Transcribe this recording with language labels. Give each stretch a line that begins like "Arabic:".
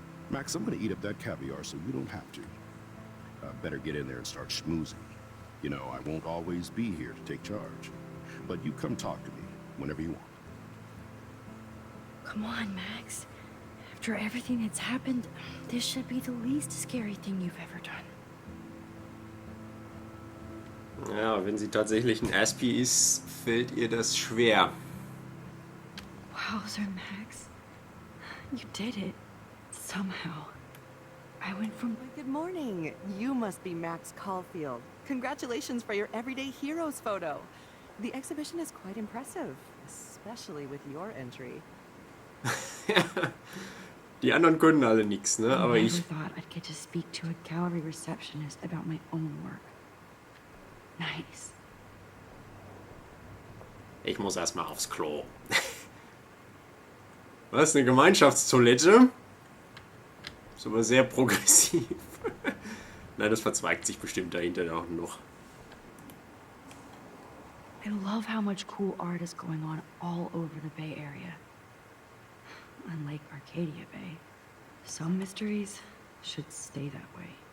English: Max, I'm gonna eat up that caviar so you don't have to. Better get in there and start schmoozing. You know, I won't always be here to take charge. But you come talk to me whenever you want. Come on, Max. After everything that's happened, this should be the least scary thing you've ever done.
German: Ja, wenn sie tatsächlich ein Aspie ist, fällt ihr das schwer.
English: Wowzer, Max. You did it. Somehow. I went from... Good morning. You must be Max Caulfield. Congratulations for your Everyday Heroes photo. The exhibition is quite impressive, especially with your entry.
German: Die anderen können alle nichts, ne? Aber
English: I
German: ich...
English: never thought I'd get to speak to a gallery receptionist about my own work. Nice.
German: Ich muss erstmal aufs Klo. Was? Eine Gemeinschaftstoilette? Ist aber sehr progressiv. Nein, das verzweigt sich bestimmt dahinter auch noch.
English: I love how much cool art is going on all over the Bay Area. Unlike Arcadia Bay, some mysteries should stay that way.